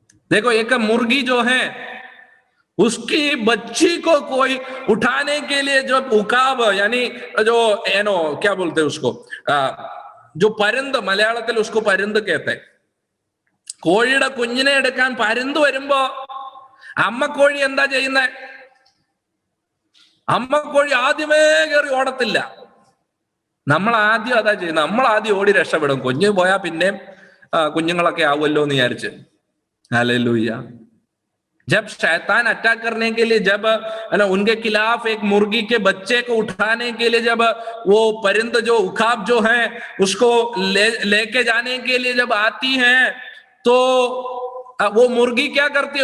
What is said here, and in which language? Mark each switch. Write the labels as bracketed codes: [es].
[hi] देखो, एक मुर्गी जो है, उसकी बच्ची को कोई उठाने के लिए जो उकाब, यानी जो क्या बोलते हैं उसको, जो परिंद, മലയാളത്തിൽ उसको परिंद कहते हैं, [ml] കോഴിയുടെ കുഞ്ഞിനെ എടുക്കാൻ പരിന്ത് വരുമ്പോ അമ്മക്കോഴി എന്താ ചെയ്യുന്നത്? അമ്മക്കോഴി ആദ്യമേ കയറി ഓടത്തില്ല, നമ്മൾ ആദ്യം അതാ ചെയ്യുന്നത്, നമ്മൾ ആദ്യം ഓടി രക്ഷപ്പെടും, കുഞ്ഞ് പോയാൽ പിന്നെ കുഞ്ഞുങ്ങളൊക്കെ ആവുമല്ലോ എന്ന് വിചാരിച്ച്। [hi] हालेलुया। जब शैतान अटैक करने के लिए, जब उनके खिलाफ एक मुर्गी के बच्चे को उठाने के लिए, जब वो परिंद जो उखाब जो है उसको लेके जाने के लिए जब आती है, तो वो मुर्गी क्या करती है?